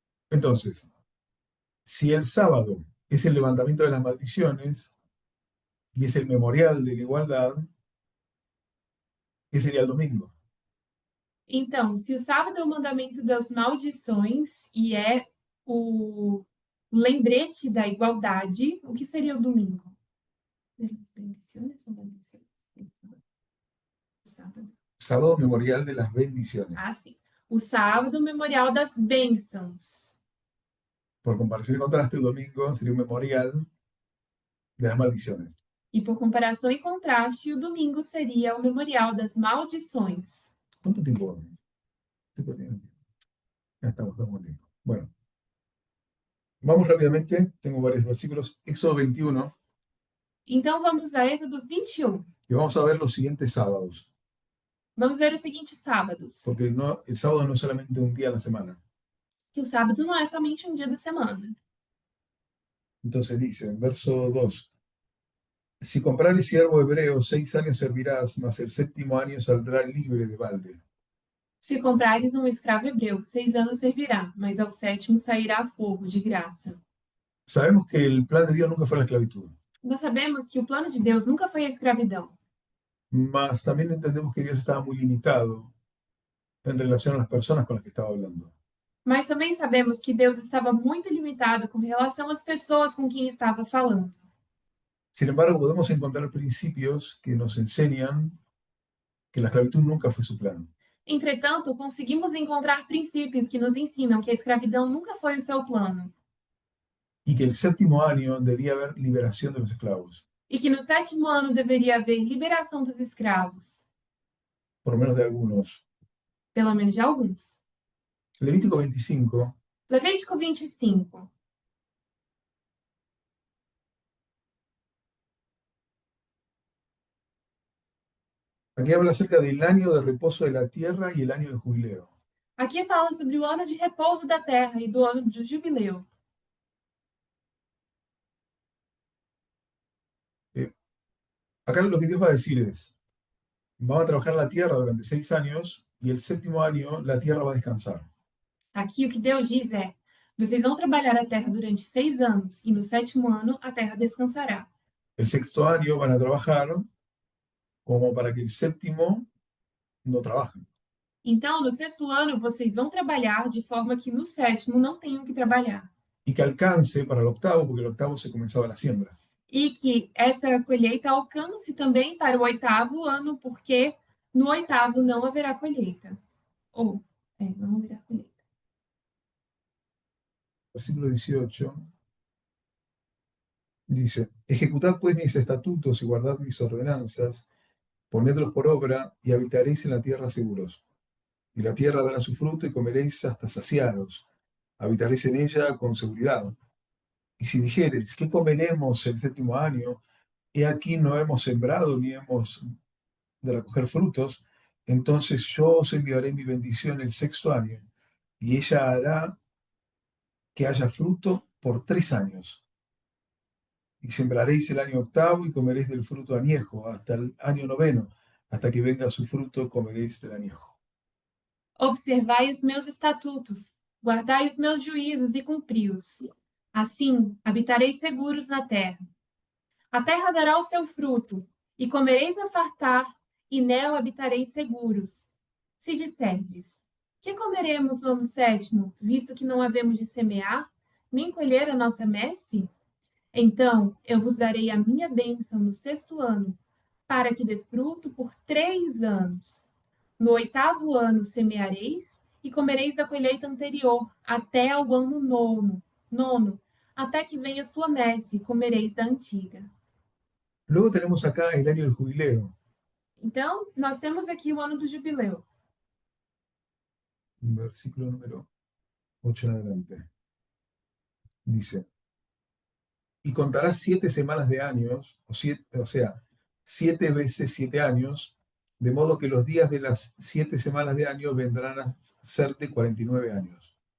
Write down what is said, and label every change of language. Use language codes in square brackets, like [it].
[es] Entonces, si el sábado es el levantamiento de las maldiciones y es el memorial de la igualdad, ¿qué sería el domingo? [pt] Então, se o sábado é o mandamento das maldições e é o lembrete da igualdade, o que seria o domingo? [es] Bendiciones [pt] ou maldições? O sábado. [es] Sábado memorial de las bendiciones. [pt] Ah, sim. O sábado, memorial das bênçãos. [es] Por comparación y contraste, el domingo sería un memorial de las maldiciones. [pt] E por comparação e contraste, o domingo seria o memorial das maldições. [es] ¿Cuánto tiempo? Ya estamos en tiempo. Bueno, vamos rápidamente. Tengo varios versículos. Éxodo 21. [pt] Então vamos a Êxodo 21. [es] Y vamos a ver los siguientes sábados, [pt] Vamos ver os seguintes sábados. [es] porque el sábado no es solamente un día a la semana. [pt] Que o sábado não é somente um dia da semana. [es] Entonces dice, en verso 2, si comprares siervo hebreo, 6 años servirás, mas el séptimo año saldrá libre de balde. [pt] Se comprares um escravo hebreu, 6 anos servirá, mas ao sétimo sairá a fogo, de graça. [es] Sabemos que el plan de Dios nunca fue la esclavitud, [pt] Nós sabemos que o plano de Deus nunca foi a escravidão, [es] mas también entendemos que Dios estaba muy limitado en relación a las personas con las que estaba hablando. [pt] mas também sabemos que Deus estava muito limitado com relação às pessoas com quem estava falando. [es] Sin embargo, podemos encontrar principios que nos enseñan que la esclavitud nunca fue su plan. [pt] Entretanto, conseguimos encontrar princípios que nos ensinam que a escravidão nunca foi o seu plano [es] Y que el séptimo año debía haber liberación de los esclavos, [pt] e que no sétimo ano deveria haver liberação dos escravos, [es] por lo menos de algunos. [pt] pelo menos de alguns. [es] Levítico 25 [pt] Levítico 25. [es] aquí habla acerca del año de reposo de la tierra y el año de jubileo. [pt] Aqui fala sobre o ano de repouso da terra e do ano de jubileu. [es] Acá lo que Dios va a decir es, vamos a trabajar la tierra durante 6 años y el séptimo año la tierra va a descansar. [pt] Aqui o que Deus diz é: vocês vão trabalhar a terra durante 6 anos, e no sétimo ano a terra descansará. [es] El sexto año van a trabajar como para que el séptimo no trabajen. [pt] Então, no sexto ano, vocês vão trabalhar de forma que no sétimo não tenham que trabalhar. [es] Y que alcance para el octavo, porque el octavo se comenzaba la siembra. [pt] E que essa colheita alcance também para o oitavo ano, porque no oitavo não haverá colheita. Não haverá colheita. [es] Versículo 18 dice, ejecutad pues mis estatutos y guardad mis ordenanzas, ponedlos por obra y habitaréis en la tierra seguros. Y la tierra dará su fruto y comeréis hasta saciaros. Habitaréis en ella con seguridad. Y si dijeres, ¿qué comeremos el séptimo año? He aquí no hemos sembrado ni hemos de recoger frutos, entonces yo os enviaré mi bendición el sexto año, y ella hará que haya fruto por 3 años. Y sembraréis el año octavo y comeréis del fruto añejo, hasta el año noveno, hasta que venga su fruto, comeréis del añejo. [pt] Observai os meus estatutos, guardai os meus juízos e cumpri-os. Assim, habitareis seguros na terra. A terra dará o seu fruto, e comereis a fartar, e nela habitareis seguros. Se disserdes, que comeremos no ano sétimo, visto que não havemos de semear, nem colher a nossa messe? Então eu vos darei a minha bênção no sexto ano, para que dê fruto por 3 anos. No oitavo ano semeareis e comereis da colheita anterior até ao ano nono, até que venha sua messe, comereis da antiga. [es] Luego tenemos acá el año del jubileo, [pt] Então, nós temos aqui o ano do jubileu, [es] versículo número 8 en adelante. Dice, y contarás 7 semanas de años, o sea, 7 veces 7 años, de modo que los días de las 7 semanas de año vendrán a serte 49 años.